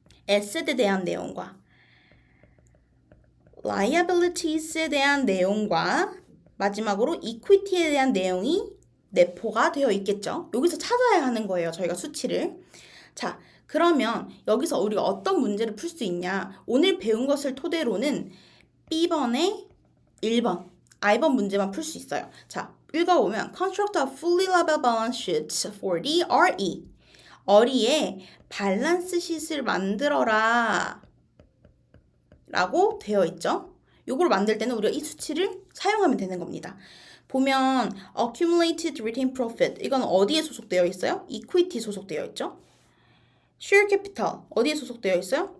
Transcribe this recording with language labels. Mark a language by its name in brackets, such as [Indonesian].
[Korean] asset에 대한 내용과 liabilities에 대한 내용과 마지막으로 equity에 대한 내용이 내포가 되어 있겠죠. 여기서 찾아야 하는 거예요, 저희가 수치를. 자, 그러면 여기서 우리가 어떤 문제를 풀 수 있냐. 오늘 배운 것을 토대로는 B번에 1번, I번 문제만 풀 수 있어요. 자, 읽어보면 [English] Construct a fully labeled balance sheet for the RE. [Korean] RE에 밸런스 쉿을 만들어라 라고 되어 있죠. 요걸 만들 때는 우리가 이 수치를 사용하면 되는 겁니다. 보면 accumulated retained profit 이건 어디에 소속되어 있어요? equity 소속되어 있죠. share capital 어디에 소속되어 있어요?